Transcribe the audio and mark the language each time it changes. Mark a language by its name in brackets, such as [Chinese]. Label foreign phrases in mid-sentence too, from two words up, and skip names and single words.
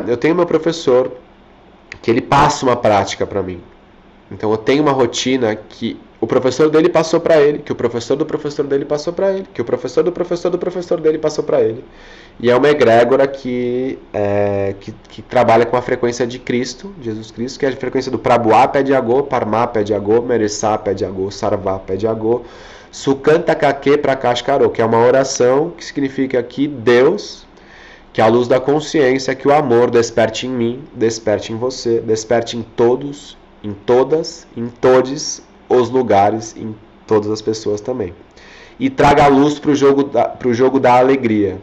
[Portuguese] Eu tenho meu professor que ele passa uma prática para mim. Então eu tenho uma rotina que o professor dele passou para ele, que o professor do professor dele passou para ele, que o professor do professor do professor dele passou para ele. E é uma egrégora que trabalha com a frequência de Cristo, Jesus Cristo, que é a frequência do Prabhuá Pede Agô, Parmá Pede Agô, Meresá Pede Agô, Sarvá Pede Agô, Sukanta Kake Prakash Karo, que é uma oração que significa que Deus, que a luz da consciência, que o amor desperte em mim, desperte em você, desperte em todos, em todas, em todos os lugares, em todas as pessoas também. E traga a luz para o jogo da alegria.